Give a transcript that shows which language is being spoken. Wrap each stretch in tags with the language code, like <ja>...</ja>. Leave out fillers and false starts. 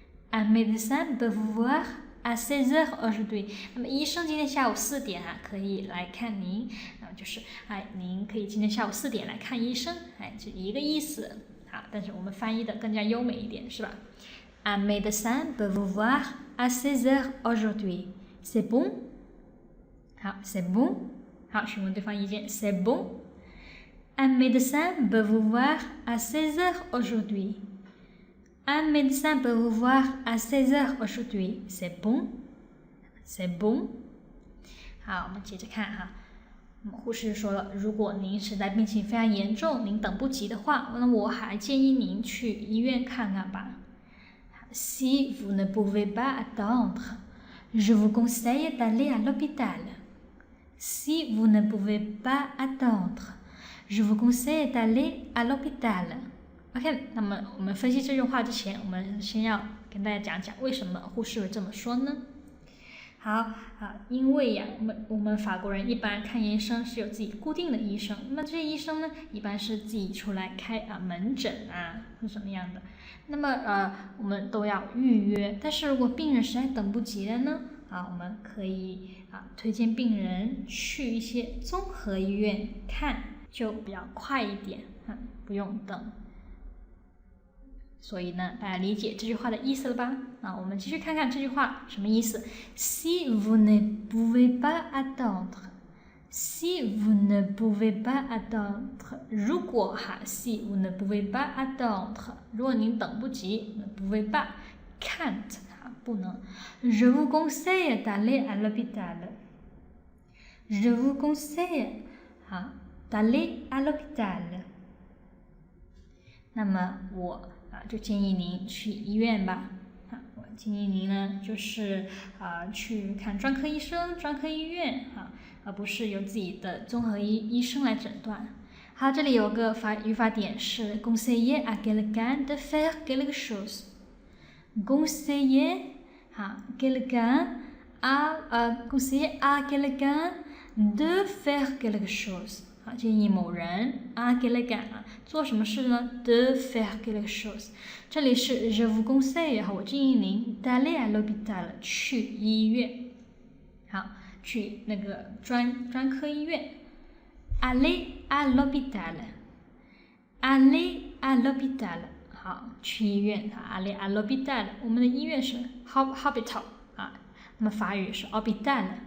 <fr>un médecin peut vous voir à 16 heures aujourd'hui</fr> <zh>那么医生今天下午4点可以来看您就是您可以今天下午4点来看医生就一个意思但是我们翻译的更加优美一点是吧</zh> <fr>Un médecin peut vous voir à 16 heures aujourd'hui c'est bon 好 c'est bon</fr> <zh>好询问对方意见</zh> <fr>c'est bon Un médecin peut vous voir à 16 heures aujourd'hui Un médecin peut vous voir à 16 heures aujourd'hui. C'est bon? C'est bon?</fr> <zh>好，我们接着看护士说了，如果您实在病情非常严重，您等不及的话，那我还建议您去医院看看吧。</zh> <fr>si vous ne pouvez pas attendre, je vous conseille d'aller à l'hôpital. Si vous ne pouvez pas attendre, je vous conseille d'aller à l'hôpital.</fr> <zh>OK， 那么我们分析这句话之前，我们先要跟大家讲讲为什么护士会这么说呢？好，因为呀，我们法国人一般看医生是有自己固定的医生，那么这些医生呢，一般是自己出来开门诊或什么样的，那么我们都要预约。但是如果病人实在等不及了呢，我们可以推荐病人去一些综合医院看，就比较快一点，不用等。所以呢，大家理解这句话的意思了吧？我们继续看看这句话什么意思。</zh> <fr>Si vous ne pouvez pas attendre, si vous ne pouvez pas attendre， 如果si vous ne pouvez pas attendre，</fr> <zh>如果您等不及</zh> <fr>ne pouvez pas can't 不能。 Je vous conseille d'aller à l'hôpital. Je vous conseille d'aller à l'hôpital。</fr> <zh>那么我就建议您去医院吧。我建议您呢，就是去看专科医生、专科医院而不是由自己的综合医生来诊断。好，这里有个语法点是</zh> <fr>conseiller à quelqu'un de faire quelque chose。 conseiller quelqu'un conseiller à quelqu'un de faire quelque chose。</fr> <zh>建议某人quelqu'un做什么事呢 ？</zh> <fr>de faire quelque chose。</fr> <zh>这里是</zh> <fr>je vous conseille，</fr> <zh>我建议您</zh> <fr>d'aller à l'hôpital</fr> <zh>去医院，去那个专科医院</zh> <fr>aller à l'hôpital，aller à l'hôpital，</fr> <zh>去医院aller à l'hôpital。我们的医院是 hospital 那么法语是 hôpital。</zh>